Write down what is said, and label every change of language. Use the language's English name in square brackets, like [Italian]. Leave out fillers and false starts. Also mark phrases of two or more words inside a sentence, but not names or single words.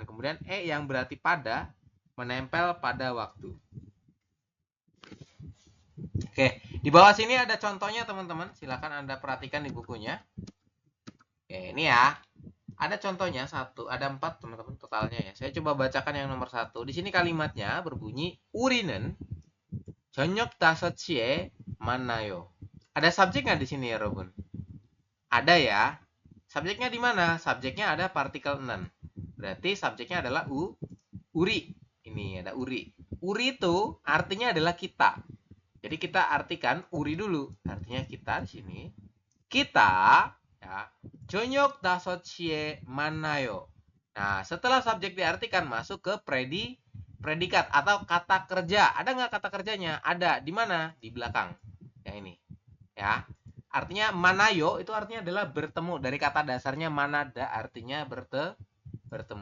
[Indonesian] Kemudian yang berarti pada, menempel pada waktu. Oke, di bawah sini ada contohnya teman-teman. Silakan Anda perhatikan di bukunya. Oke, ini ya. Ada contohnya ada 4 teman-teman totalnya ya. Saya coba bacakan yang nomor 1. Di sini kalimatnya berbunyi [Korean] 우리는 저녁 5시에 만나요. [Indonesian] Ada subjek nggak di sini ya, Robun? Ada ya. Subjeknya di mana? Subjeknya ada partikel 6. Berarti subjeknya adalah uri. Ini ada uri. Uri itu artinya adalah kita. Jadi kita artikan uri dulu. Artinya kita di sini. Kita ya. [Korean] 저녁 5시에 만나요. [Indonesian] Nah, setelah subjek diartikan masuk ke predikat atau kata kerja. Ada nggak kata kerjanya? Ada. Di mana? Di belakang. Yang ini. Ya. Artinya manayo itu artinya adalah bertemu. Dari kata dasarnya manada artinya bertemu.